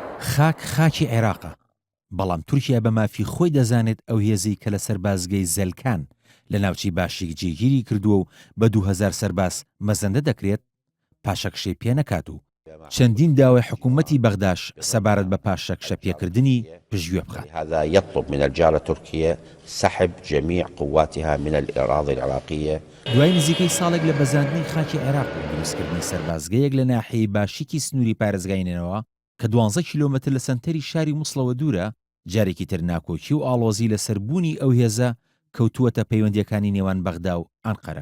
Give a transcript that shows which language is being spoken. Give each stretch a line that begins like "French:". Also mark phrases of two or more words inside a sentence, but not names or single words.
Central Kurdish: خاکی عێراقە، بەڵام تورکیا بە مافی خۆی دەزانێت ئەو هێزەی کە لە سەربازگەی زەلکان لە ناوچی باشیک جێگیری کردووە و بە 2000 سەرباز مەزەندە دەکرێت پاشەکشەی پێ نەکات و چەندین داوای حکوومەتی بەغداش سەبارەت بە پاشەکشە پێکردنی پژگوێ بخات.
Arabic: هذا يطلب من الجارة تركيا سحب جميع قواتها من الأراضي العراقية.
Central Kurdish: دوای نزیکەی ساڵێک لە بەزاندنی خاکی عێراق و دروستکردنی سەربازگەیەک لە ناحیەی باشیکی سنووری پارێزگاینەوە کە 12 کیلۆمەتر لە سەنتەری شاری مووسڵەوە دوورە، جارێکی تر ناکۆکی و ئاڵۆزی لە سەربوونی ئەو هێزە کەوتووەتە پەیوەندیەکانی نێوان بەغدا و ئەنقەرە.